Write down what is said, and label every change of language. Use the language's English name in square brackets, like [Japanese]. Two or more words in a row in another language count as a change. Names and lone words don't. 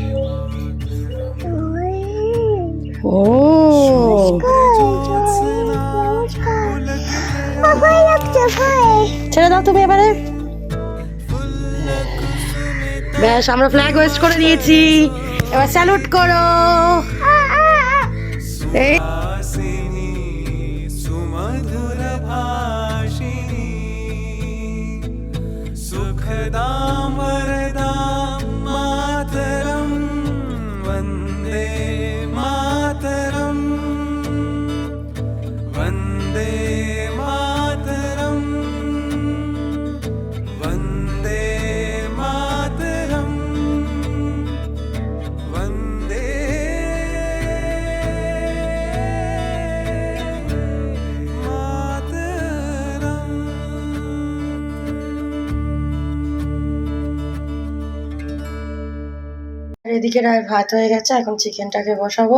[Bangla] ও ছেড়ে দাও তুমি এবারে। ব্যাস, আমরা [English] flag hoist [Bangla] করে দিয়েছি, এবার স্যালুট করো। এই [Sanskrit] सुखदां वरदां मातरं वन्दे मातरं वन्दे मातरं वन्दे मातरं वन्दे [Bangla] এদিকে রায় ভাত হয়ে গেছে, এখন চিকেনটাকে বসাবো।